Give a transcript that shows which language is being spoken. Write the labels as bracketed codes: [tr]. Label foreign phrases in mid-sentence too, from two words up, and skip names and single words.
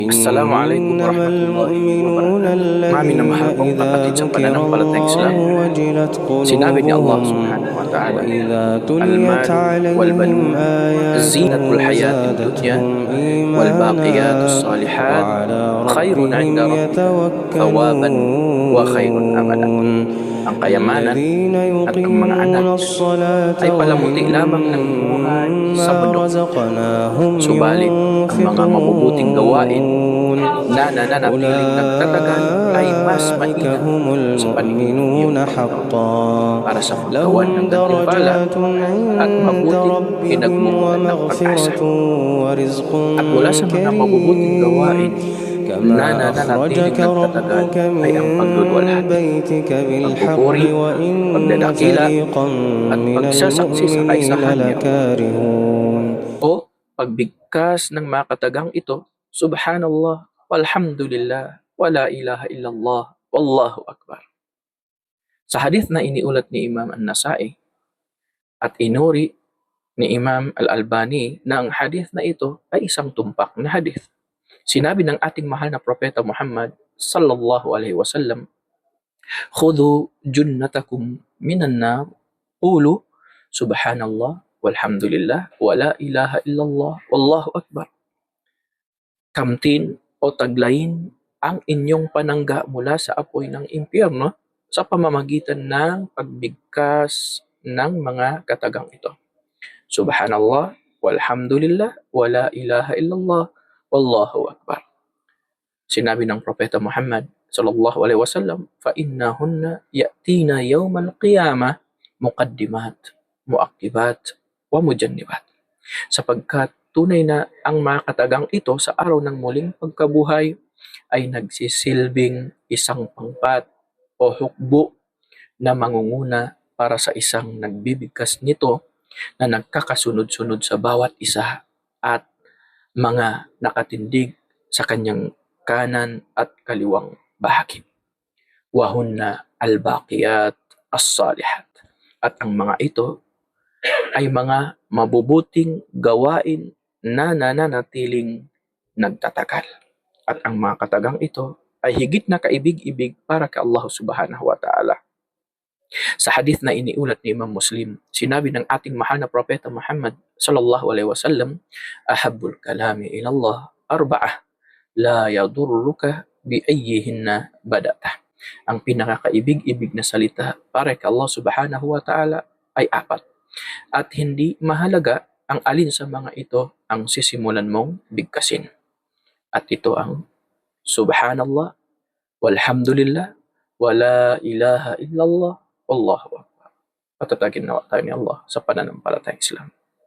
[ar] Assalamualaikum إنما warahmatullahi المؤمنون wabarakatuh. [tl] Mami na mahal [ar] الذين [tl] kong [ar] إذا [tl] kapatid sa [ar] ذكر [tl] pananampalatayang Islam, [ar] الله وجلت [tl] sinabi ni Allah [ar] قلوبهم سبحانه وتعالى, وإذا تليت Al-malu عليهم wal-banun آياته زينة الحياة الدنيا زادتهم إيمانا والباقيات الصالحات وعلى khairun ربهم عند ربك ثوابا وخير أملا. يتوكلون [tl] Ang kayamanan [ar] الذين [tl] at ang mga anak [ar] يقيمون الصلاة [tl] ay palamuti lamang ng buhay sa [ar] ومما [tl] mundo. [ar] رزقناهم [tl] Subalit, ang mga mabubuting gawain [ar] ينفقون [tl] na nananatiling nagtatagal ay mas [ar] أولئك [tl] mainam [ar] هم [tl] sa paningin ng iyong [ar] المؤمنون [tl] Panginoon [ar] حقا [tl] para sa paggawan [ar] لهم [tl] ng gantimpala [ar] درجات [tl] at [ar] عند [tl] mabuting [ar] ربهم [tl] pinagmumulan ng pag-asa. [ar] ومغفرة ورزق [tl] At mula sa mga mabubuting gawain [ar] كريم [tl] na [ar] كما [tl] nananatiling [ar] أخرجك [tl] nagtatagal [ar] ربك [tl] ay ang [ar] من [tl] pagluluwalhati, [ar] بيتك بالحق [tl] pagpupuri, [ar] وإن [tl] pagdadakila [ar] فريقا [tl] at [ar] من [tl] pagsasaksi sa [ar] المؤمنين [tl] kaisahan niya [ar] لكارهون [tl] o pagbigkas ng makatagang ito, [ar] سبحان الله والحمد لله ولا إله إلا الله والله أكبر. [tl] Sa hadith na iniulat ni Imam An-Nasa'i at inuri ni Imam Al-Albani na ang hadith na ito ay isang tumpak na hadith. Sinabi ng ating mahal na propeta Muhammad [ar] صلى الله عليه وسلم, "خذوا جنتكم من النار قولوا سبحان الله والحمد لله ولا إله إلا الله والله أكبر." [tl] Kamtin o taglayin ang inyong panangga mula sa apoy ng impyerno sa pamamagitan ng pagbigkas ng mga katagang ito. [ar] سبحان الله والحمد لله ولا إله إلا الله والله أكبر. [tl] Sinabi ng Propeta Muhammad [ar] صلى الله عليه وسلم, "فإنهن يأتين يوم القيامة مقدمات ومعقبات ومجنبات." [tl] Sapagkat tunay na ang mga katagang ito sa araw ng muling pagkabuhay ay nagsisilbing isang pangpat o hukbo na mangunguna para sa isang nagbibigkas nito na nagkakasunod-sunod sa bawat isa at mga nakatindig sa kanyang kanan at kaliwang bahagi. [ar] وهن الباقيات الصالحات. [tl] At ang mga ito ay mga mabubuting gawain na nananatiling nagtatagal. At ang mga katagang ito ay higit na kaibig-ibig para kay Allah [ar] سبحانه وتعالى. [tl] Sa hadith na iniulat ni Imam Muslim, sinabi ng ating mahal na propeta Muhammad [ar] صلى الله عليه وسلم, "أحب الكلام إلى الله أربع لا يضرك بأيهن بدأت." [tl] Ang pinakakaibig-ibig na salita para kay Allah [ar] سبحانه وتعالى [tl] ay apat. At hindi mahalaga ang alin sa mga ito ang sisimulan mong bigkasin. At ito ang [ar] سبحان الله والحمد لله ولا إله إلا الله والله أكبر. [tl] Patatagin nawa tayo ni Allah sa pananampalatayang Islam.